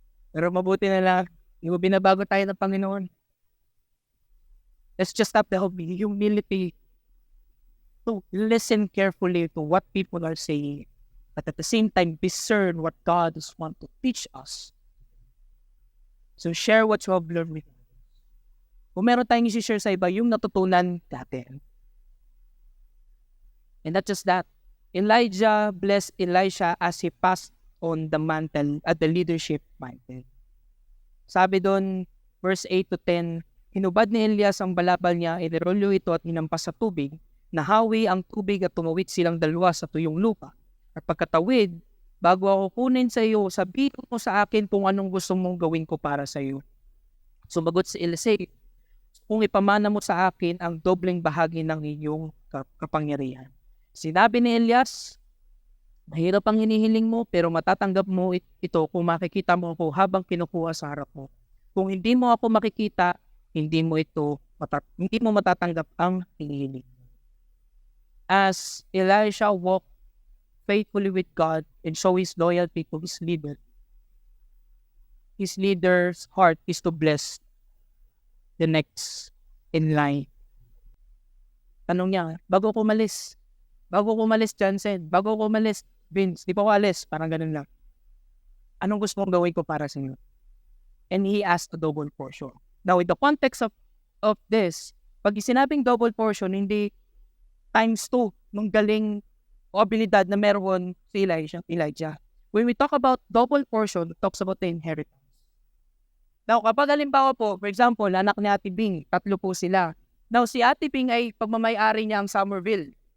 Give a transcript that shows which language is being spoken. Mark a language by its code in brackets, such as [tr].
[tl] Pero mabuti na lang, binabago tayo ng Panginoon. [en] Let's just have the humility to listen carefully to what people are saying, but at the same time, discern what God is want to teach us. So share what you have learned with us. [tl] Kung meron tayong isi-share sa iba, yung natutunan natin. [en] And not just that, Elijah blessed Elisha as he passed on the mantle at the leadership mantle. [tl] Sabi doon, verse 8 to 10, hinubad ni Elias ang balabal niya, inirolyo ito at hinampas sa tubig, nahawi ang tubig at tumawid silang dalawa sa tuyong lupa. At pagkatawid, bago ako kunin sa iyo, sabihin mo sa akin kung anong gusto mong gawin ko para sa iyo. Sumagot si Elisha, kung ipamana mo sa akin ang dobleng bahagi ng iyong kapangyarihan. Sinabi ni Elias, mahirap ang hinihiling mo pero matatanggap mo ito kung makikita mo ako habang kinukuha sa harap mo. Kung hindi mo ako makikita, hindi mo matatanggap ang hinihiling. [en] As Elisha walked faithfully with God and show his loyalty to his leader's heart is to bless the next in line. [tl] Tanong niya, bago ko umalis Johnson, bago ko umalis Vince, di pa ko alis, parang ganun lang. Anong gusto mong gawin ko para sa inyo? [en] And he asked a double portion. Now, in the context of this, [tl] pag sinabing double portion, hindi times 2 ng galing o abilidad na meron si Elijah. [en] When we talk about double portion, it talks about the inheritance. [tl] Now, kapag halimbawa po, [en] for example, [tl] anak ni Ate Bing, 3 po sila. Now, si Ate Bing ay pagmamayari niya ang Somerville.